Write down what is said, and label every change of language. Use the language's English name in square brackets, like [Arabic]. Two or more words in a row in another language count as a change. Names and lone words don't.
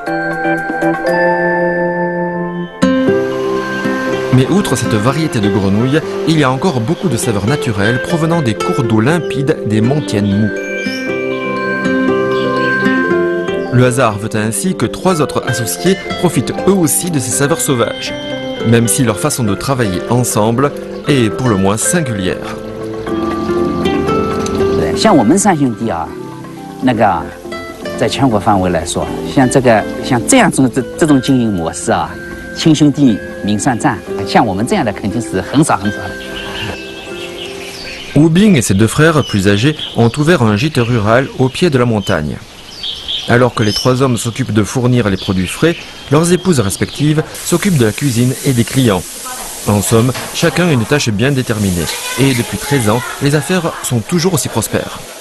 [French] Mais outre cette variété de grenouilles, il y a encore beaucoup de saveurs naturelles provenant des cours d'eau limpides des monts Tianmu. Le hasard veut ainsi que 3 autres associés profitent eux aussi de ces saveurs sauvages, même si leur façon de travailler ensemble est pour le moins singulière. [Chinese] 像我们3兄弟啊，那个在全国范围来说，像这样这种经营模式啊，亲兄弟明算账，像我们这样的肯定是很少很少的。 [French] Wu Bing et ses 2 frères plus âgés ont ouvert un gîte rural au pied de la montagne. Alors que les 3 hommes s'occupent de fournir les produits frais, leurs épouses respectives s'occupent de la cuisine et des clients. En somme, chacun a une tâche bien déterminée. Et depuis 13 ans, les affaires sont toujours aussi prospères.